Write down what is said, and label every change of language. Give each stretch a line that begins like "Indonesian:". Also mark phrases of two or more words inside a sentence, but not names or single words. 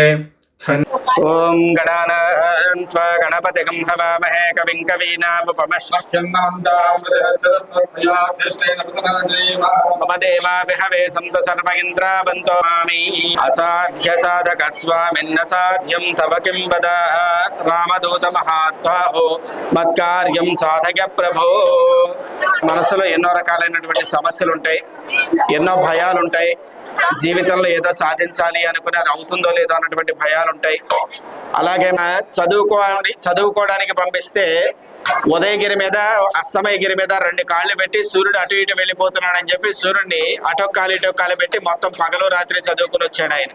Sanskrit: ओम गणानां त्वा गणपतिगं हवामहे कविं कवीनामुपमश्रक्ष्यं मम देवा विहवे सन्तु सर्व इन्द्रावन्तो मामि असाध्य साधक स्वामिन्न साध्यं तव किं वद रामदूत महात्माहो मत्कार्यं साधक प्रभो।
Telugu: మనసులో ఎన్నో రకాలైనటువంటి సమస్యలు ఉంటాయి, ఎన్నో భయాలు ఉంటాయి. జీవితంలో ఏదో సాధించాలి అనుకుని అది అవుతుందో లేదో అన్నటువంటి భయాలు ఉంటాయి. అలాగే చదువుకోవడానికి పంపిస్తే ఉదయగిరి మీద అస్తమయగిరి మీద రెండు కాళ్ళు పెట్టి సూర్యుడు అటు ఇటు వెళ్ళిపోతున్నాడు అని చెప్పి సూర్యుడిని అటొక్కాలు పెట్టి మొత్తం పగలు రాత్రి చదువుకుని వచ్చాడు ఆయన.